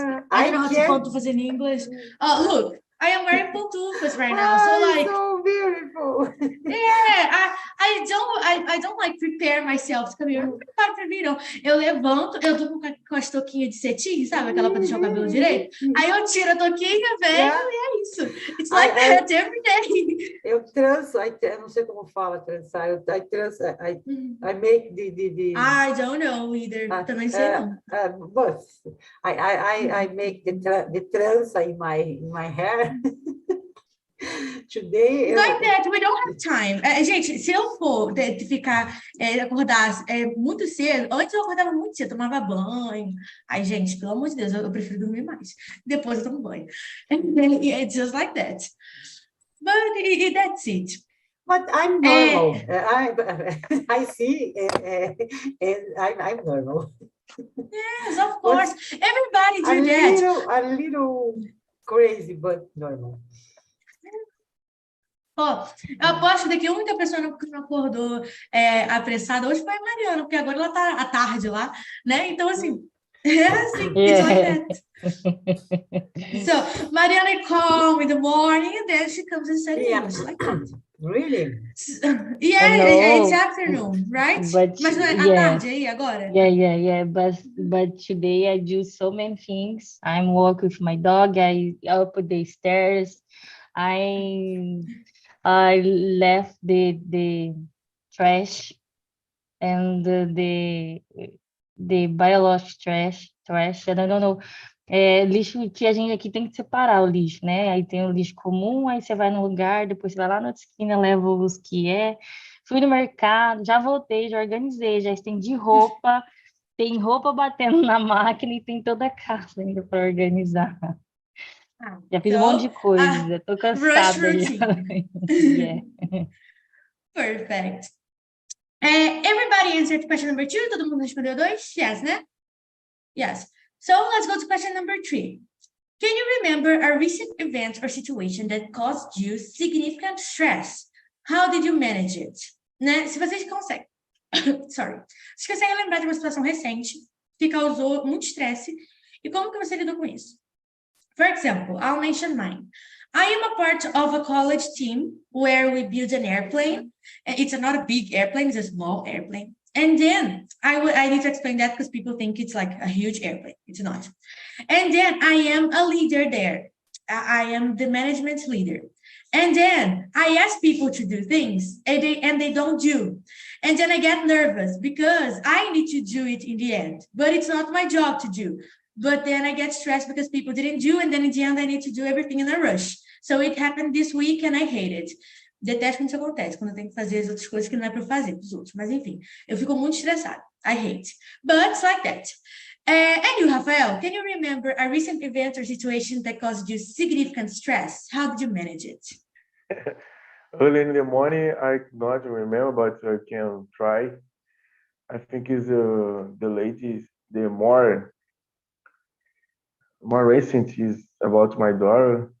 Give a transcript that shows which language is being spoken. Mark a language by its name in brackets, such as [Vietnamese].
[English] I don't know how to pantufa in English. Look. I am wearing pantufas right now, so like so beautiful. Yeah, I don't like prepare myself to come here. [Portuguese] Eu não preparo pra mim, não. Eu levanto, eu tô com as touquinhas de cetim, sabe? Aquela pra deixar o cabelo direito. Aí eu tiro a touquinha, venho, e é isso. [English] It's like that every day. [Portuguese] Eu tranço, eu não sei como fala trançar. [English] I tranço, I make the I don't know either. [Portuguese] Também sei não. [English] But I make the trança in my hair. Today, like that, we don't have time. [Portuguese] Gente, se eu for ficar, acordar muito cedo, antes eu acordava muito cedo, tomava banho. Ai, gente, pelo amor de Deus, eu prefiro dormir mais. Depois eu tomo banho. [English] It's just like that. But that's it. But I'm normal. I see, and I'm normal. Yes, of course. Everybody do that. A little crazy, but normal. [Portuguese] Ó, eu aposto que a única pessoa que não acordou apressada hoje foi a Mariana, porque agora ela tá à tarde lá, né? Então, assim, [English] it's like that. So, Mariana calm in the morning, and then she comes and studies English, like that. Really? Yeah, it's afternoon, right? But [Portuguese] Mas não é à [English] yeah. [Portuguese] tarde aí agora? [English] Yeah. But today I do so many things. I'm walk with my dog. I up the stairs. I left the trash and the biological trash. I don't know. [Portuguese] Lixo que a gente aqui tem que separar o lixo, né? Aí tem o lixo comum, aí você vai no lugar, depois você vai lá na outra esquina, leva os que Fui no mercado, já voltei, já organizei, já estendi roupa, tem roupa batendo na máquina e tem toda a casa ainda para organizar. Já fiz um monte de coisa, tô cansada. [English] Rush routine. Yeah. Perfect. Everybody answered question number 2. [Portuguese] Todo mundo respondeu 2? [English] Yes, né? Yes. So let's go to question number 3. Can you remember a recent event or situation that caused you significant stress? How did you manage it? Né? [Portuguese] Se vocês conseguem, sorry. Se vocês conseguem lembrar de uma situação recente que causou muito estresse e como que você lidou com isso? [English] For example, I'll mention mine. I am a part of a college team where we build an airplane. It's not a big airplane, it's a small airplane. And then I need to explain that because people think it's like a huge airplane. It's not. And then I am a leader there. I am the management leader. And then I ask people to do things and they don't do. And then I get nervous because I need to do it in the end, but it's not my job to do. But then I get stressed because people didn't do, and then in the end I need to do everything in a rush. So it happened this week and I hate it. [Portuguese] Detesto quando isso acontece, quando eu tenho que fazer as outras coisas que não é para fazer dos outros. Mas enfim, eu fico muito estressada. [English] I hate. But it's like that. And you, Rafael, can you remember a recent event or situation that caused you significant stress? How did you manage it? Early in the morning, I not remember, but I can try. I think it's the latest, the more recent is about my daughter.